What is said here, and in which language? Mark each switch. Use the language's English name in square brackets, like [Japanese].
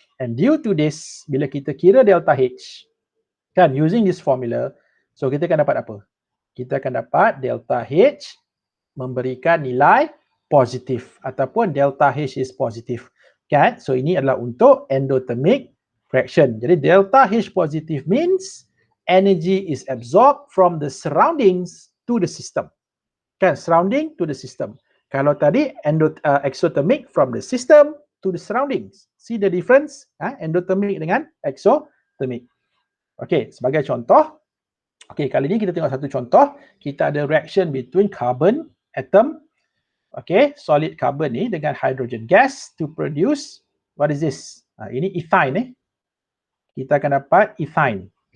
[English] And due to this, [Malay] bila kita kira delta H, kan, [English] using this formula, [Malay] so kita akan dapat apa? Kita akan dapat delta H memberikan nilai positif ataupun delta H is positif, kan? So ini adalah untuk endothermic reaction. [English] Jadi delta H positive means energy is absorbed from the surroundings to the system. Kan, surrounding to the system. [Malay] Kalau tadi [English] exothermic from the system to the surroundings. See the difference? Endothermic dengan exothermic. [Malay] Okay, sebagai contoh, okay, kali ini kita tengok satu contoh. Kita ada [English] reaction between carbon atom, okay, solid carbon ni dengan hydrogen gas to produce, what is this? [Malay] Ini ethine kita akan dapat ethine.